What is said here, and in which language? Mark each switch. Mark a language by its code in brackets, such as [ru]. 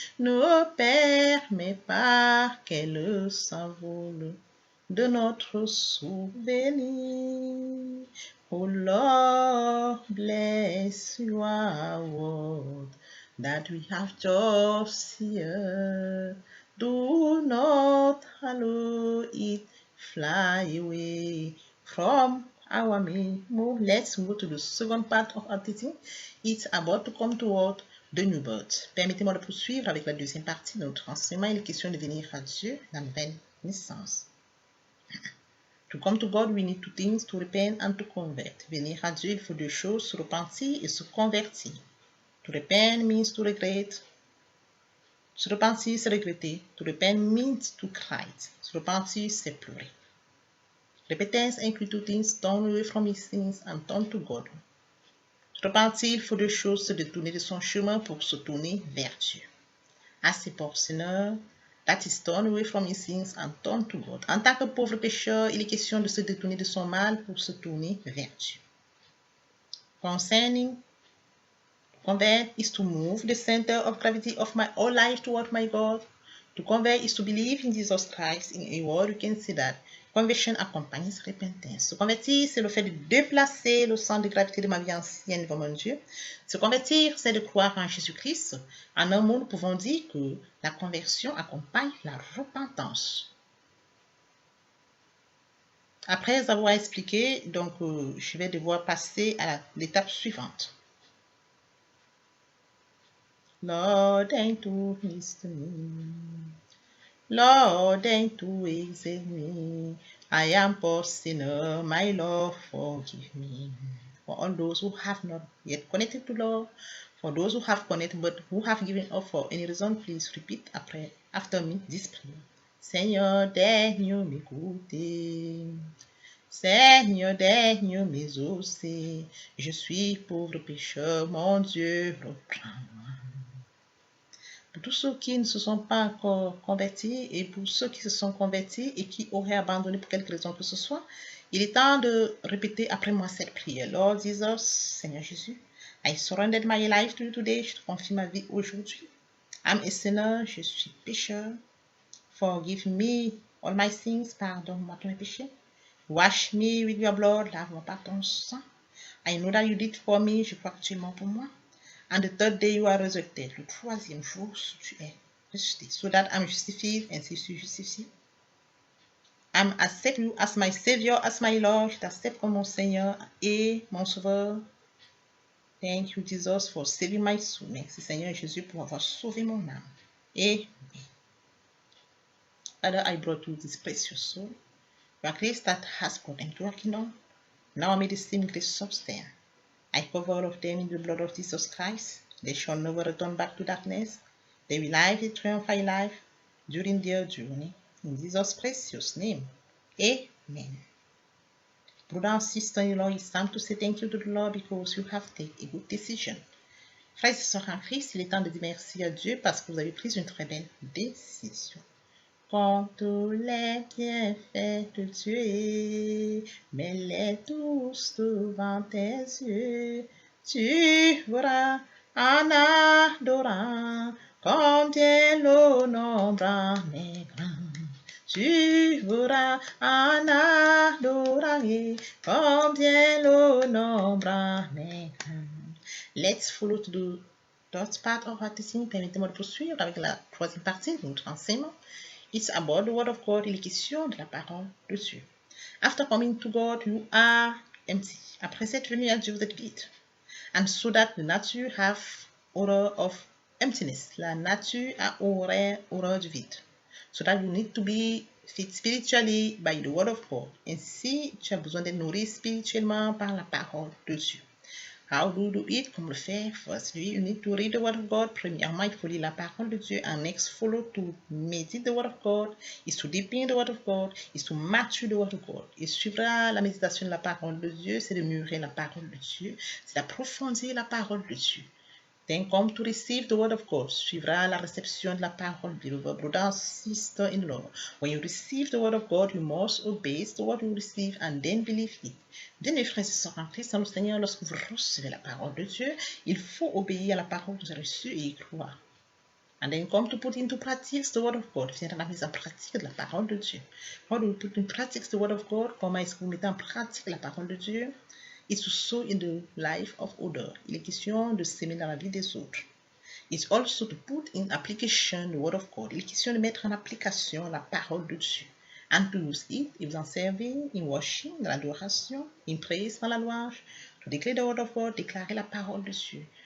[fr] Ne permets pas qu'elle s'envole de notre souvenir. [en] Oh Lord, bless your word that we have just here. Do not allow it fly away from our memory. Let's go to the second part of our teaching. It's about to come toward the new birth. [fr] Permettez-moi de poursuivre avec la deuxième partie de notre enseignement. Il est question de venir à Dieu, la nouvelle naissance. [en] To come to God, we need two things, to repent and to convert. [fr] Venir à Dieu, il faut deux choses, se repentir et se convertir. [en] To repent means to regret. [fr] Se repentir, c'est regretter. [en] To repent means to cry. [fr] Se repentir, c'est pleurer. [en] Repentance includes two things, turn away from his sins and turn to God. [fr] Se repentir, il faut deux choses, se détourner de son chemin pour se tourner vers Dieu. [en] As a poor sinner, that is turn away from his sins and turn to God. [fr] En tant que pauvre pécheur, il est question de se détourner de son mal pour se tourner vers Dieu. [en] Concerning convert is to move the center of gravity of my whole life toward my God. To convert is to believe in Jesus Christ. In a word, you can say that conversion accompanies repentance. [fr] Se convertir, c'est le fait de déplacer le centre de gravité de ma vie ancienne vers mon Dieu. Se convertir, c'est de croire en Jésus-Christ. En un mot, nous pouvons dire que la conversion accompagne la repentance. Après avoir expliqué, donc, je vais devoir passer à l'étape suivante. [en] Lord, ain't too pleased to me. Lord, ain't too exalt me. I am poor sinner, my Lord, forgive me. For all those who have not yet connected to Lord, for those who have connected but who have given up for any reason, please repeat after me this prayer. [fr] Seigneur, daigne m'écouter. Seigneur, daigne m'exaucer. Je suis pauvre pécheur, mon Dieu, reprends-moi. Pour tous ceux qui ne se sont pas encore convertis et pour ceux qui se sont convertis et qui auraient abandonné pour quelque raison que ce soit, il est temps de répéter après moi cette prière. [en] Lord Jesus, [fr] Seigneur Jésus, [en] I surrendered my life to you today. [fr] Je te confie ma vie aujourd'hui. [en] I'm a sinner, [fr] je suis pécheur. [en] Forgive me all my sins, [fr] pardonne-moi tous mes péchés. [en] Wash me with your blood, [fr] lave-moi par ton sang. [en] I know that you did for me, [fr] je crois que tu es mort pour moi. [en] And the third day you are resurrected. [fr] Le troisième jour, tu es ressuscité. [en] So that I'm justified, [fr] ainsi je suis justifié. [en] I'm accept you as my Savior, as my Lord. [fr] Je t'accepte comme mon Seigneur et mon Sauveur. [en] Thank you, Jesus, for saving my soul. [fr] Merci, Seigneur Jésus, pour avoir sauvé mon âme. [en] Amen. Father, I brought you this precious soul. Your grace that has brought them to your kingdom. Now may the same grace sustain. I cover all of them in the blood of Jesus Christ. They shall never return back to darkness. They will live a triumphant life during their journey. In Jesus' precious name. Amen. Brother and sister-in-law, it's time to say thank you to the Lord because you have taken a good decision. [fr] Frères et sœurs en Christ, il est temps de dire merci à Dieu parce que vous avez pris une très belle décision. Quand tous les bienfaits de Dieu, mets-les tous devant tes yeux, tu verras en adorant combien le nombre en est grand. Tu verras en adorant combien le nombre en est grand. [en] Let's follow to the third part of our teaching. [fr] Permettez-moi de poursuivre avec la troisième partie de notre enseignement. [en] It's about the word of God. [fr] Il est question de la parole de Dieu. [en] After coming to God, you are empty. [fr] Après cette venue à Dieu, vous êtes vide. [en] And so that the nature have horror of emptiness. [fr] La nature a horreur du vide. [en] So that you need to be fed spiritually by the word of God. [fr] Ainsi, tu as besoin d'être nourri spirituellement par la parole de Dieu. [en] How do you do it? [fr] Comment le faire? [en] Firstly, you need to read the word of God. [fr] Premièrement, il faut lire la parole de Dieu. [en] And next, follow to meditate the word of God. Is to deepen the word of God. Is to mature the word of God. [fr] Et suivra la méditation de la parole de Dieu, c'est de mûrir la parole de Dieu, c'est d'approfondir la parole de Dieu. [en] Then come to receive the word of God. [fr] Suivra la réception de la parole de Dieu. [en] Brother, sister-in-law. When you receive the word of God, you must obey the word you receive and then believe it. [fr] Bien, frères et sœurs en Christ, dans le Seigneur, lorsque vous recevez la parole de Dieu, il faut obéir à la parole que vous avez reçue et y croire. [en] And then come to put into practice the word of God. [fr] Viens la mise en pratique de la parole de Dieu. [en] How do you put in practice the word of God? [fr] Comment est-ce que vous mettez en pratique la parole de Dieu? [en] It's to sow in the life of others. [fr] Il est question de s'aimer dans la vie des autres. [en] It's also to put in application the word of God. [fr] Il est question de mettre en application la parole de Dieu. [en] And to use it, [fr] et vous en servir [en] in worship, [fr] dans l'adoration, [en] in praise, [fr] dans la louange, [en] to declare the word of God, [fr] déclarer la parole de Dieu.